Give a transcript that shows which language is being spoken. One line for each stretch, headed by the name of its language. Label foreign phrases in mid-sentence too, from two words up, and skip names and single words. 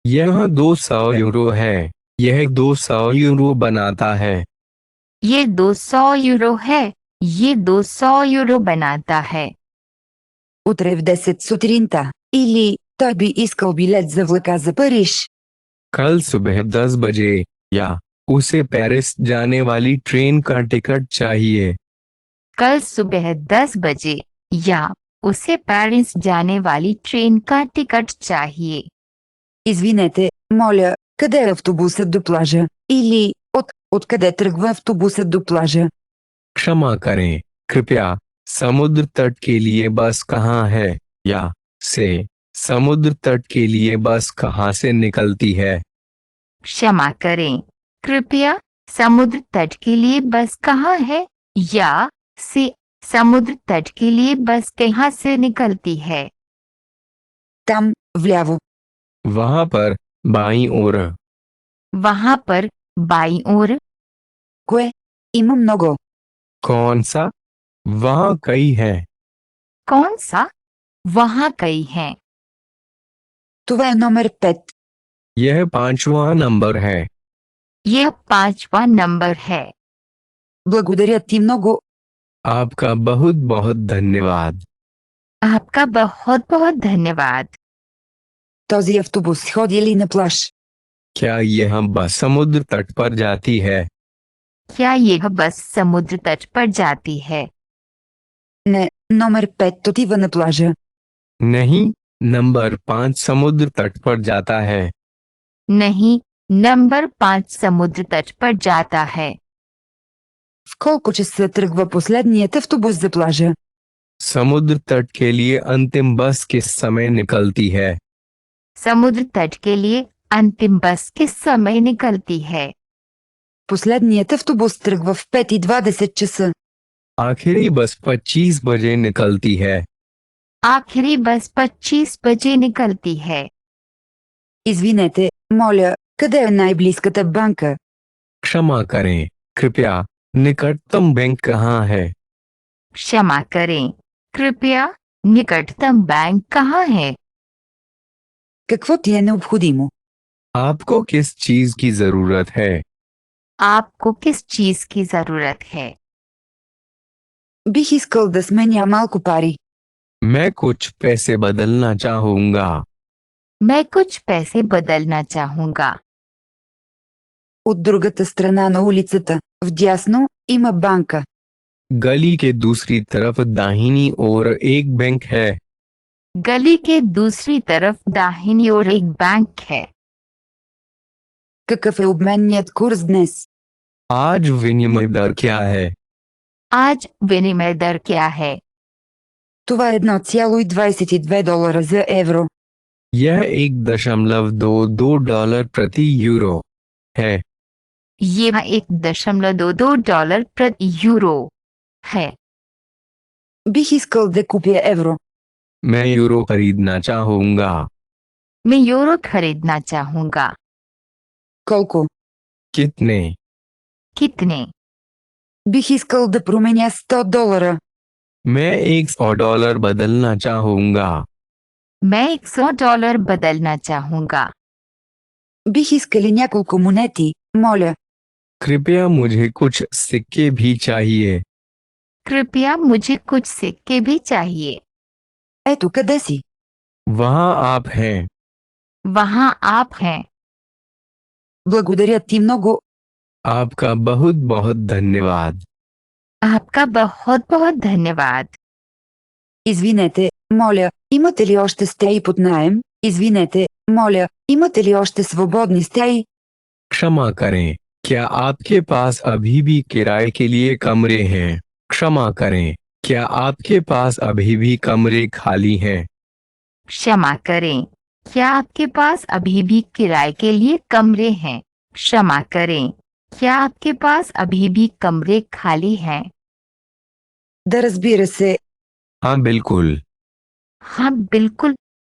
Hindi: यह 200 यूरो है। यह 200 यूरो बनाता है। ये 200 यूरो है। ये 200 यूरो बनाता है।
Bulgarian: Утре в 10 сутринта. Или, той би искал билет за влака за Париж.
Hindi: कल सुबह 10 बजे, या उसे पेरिस जाने वाली ट्रेन का टिकट चाहिए। कल सुबह 10 बजे या उसे पेरिस जाने वाली ट्रेन का टिकट चाहिए।
Bulgarian: Извинете, моля, къде е автобусът до плажа? Или, откъде тръгва автобусът до плажа?
Hindi: क्षमा करें, कृपया समुद्र तट के लिए बस कहाँ है, या से समुद्र तट के लिए बस कहाँ से निकलती है। क्षमा करें, कृपया समुद्र तट के लिए बस कहाँ है, या से समुद्र तट के लिए बस कहाँ से निकलती है।
Bulgarian: Там, вляво.
Hindi: वहाँ पर, बाईं ओर। वहाँ पर, बाईं ओर।
Bulgarian: Кое? Има много.
Hindi: कौन सा? वहाँ कई है। कौन सा? वहाँ कई हैं।
Bulgarian: Това е номер 5.
Hindi: यह 5वां नंबर है। यह 5वां नंबर है।
Bulgarian: Благодаря ти много.
Hindi: आपका बहुत बहुत धन्यवाद। आपका बहुत बहुत धन्यवाद।
Bulgarian: Този автобус ходи ли на плаж?
Hindi: क्या यह बस समुद्र तट पर जाती है? क्या यह बस समुद्र तट पर जाती है?
Bulgarian: Не, номер 5 отива на плажа.
Hindi: नहीं, नंबर 5 समुद्र तट पर जाता है। नहीं, नंबर 5 समुद्र तट पर जाता है।
Bulgarian: В колко часа тръгва последният автобус за плажа?
Hindi: समुद्र तट के लिए अंतिम बस किस समय निकलती है? समुद्र तट के लिए अंतिम बस किस समय निकलती है?
Bulgarian: Последният автобус тръгва в 5:20 часа.
Hindi: आखिरी बस 25 बजे निकलती है। आखिरी बस 25 बजे निकलती है।
Bulgarian: Извинете, моля, къде е най-близката банка?
Hindi: क्षमा करें, कृपया निकटतम बैंक कहाँ है? क्षमा करें, कृपया निकटतम बैंक कहाँ है?
Bulgarian: Какво ти е необходимо?
Hindi: आपको किस चीज की जरूरत है? आपको किस चीज की जरूरत है?
Bulgarian: Бих искал да сменя малко пари.
Hindi: मैं कुछ पैसे बदलना चाहूँगा। मैं कुछ पैसे बदलना चाहूँगा।
Bulgarian: От другата страна на улицата, вдясно, има банка.
Hindi: गली के दूसरी तरफ दाहिनी ओर एक बैंक है। गली के दूसरी तरफ दाहिनी ओर एक बैंक है।
Bulgarian: Какъв е обменният курс днес?
Hindi: आज विनिमय दर क्या है? आज विनिमय दर क्या है?
Bulgarian: Това е $1,22 за евро.
Hindi: यह 1.22 डॉलर प्रति यूरो है। यह 1.22 डॉलर प्रति यूरो है।
Bulgarian: Бих искал да купя евро.
Hindi: मैं यूरो खरीदना चाहूँगा। मैं यूरो खरीदना चाहूँगा।
Bulgarian: Колко?
Hindi: कितने? कितने?
Bulgarian: Бих искал да променя $100.
Hindi: मैं 100 डॉलर बदलना चाहूँगा। मैं 100 डॉलर बदलना चाहूँगा।
Bulgarian: Бих искали няколко монети, моля.
Hindi: कृपया मुझे कुछ सिक्के भी चाहिए। कृपया मुझे कुछ सिक्के भी चाहिए।
Bulgarian: Ето къде си.
Hindi: वहाँ आप हैं। वहाँ आप हैं।
Bulgarian: Благодаря ти много.
Hindi: आपका बहुत बहुत धन्यवाद। आपका बहुत बहुत धन्यवाद।
Bulgarian: Извинете, моля, имате ли още стеи под наем? Извинете, моля, имате ли още свободни стеи?
Hindi: क्षमा करें, क्या आपके पास अभी भी किराए के लिए कमरे हैं? क्षमा करें, क्या आपके पास अभी भी कमरे खाली हैं? क्षमा करें, क्या आपके पास अभी भी किराए के लिए कमरे हैं? क्षमा करें, क्या आपके पास अभी भी कमरे खाली हैं?
Bulgarian: Да, разбира се.
Hindi: हाँ बिल्कुल। हाँ बिल्कुल।